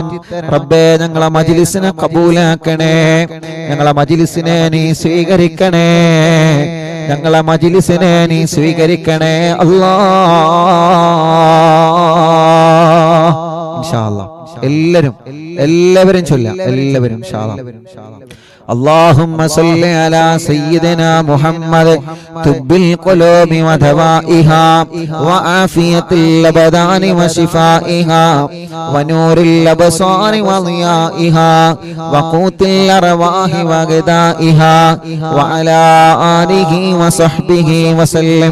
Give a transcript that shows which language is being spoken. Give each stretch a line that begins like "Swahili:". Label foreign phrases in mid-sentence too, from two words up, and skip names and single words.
Malayalam: റബ്ബേ, ഞങ്ങളെ മജ്ലിസിനെ കബൂലാക്കണേ, ഞങ്ങളെ മജ്ലിസിനെ നീ സ്വീകരിക്കണേ, ഞങ്ങളെ മജ്ലിസിനെ നീ സ്വീകരിക്കണേ അല്ലാഹ്.
Arabic: إن شاء الله
Malayalam: എല്ലാവരും ചൊല്ലാം, എല്ലാവരും
Arabic: إن شاء الله. اللهم صل على سيدنا محمد طب القلوب ودوائها وعافية الأبدان وشفائها ونور الأبصار وضيائها وقوت الأرواح وغذائها وعلى آله وصحبه وسلم.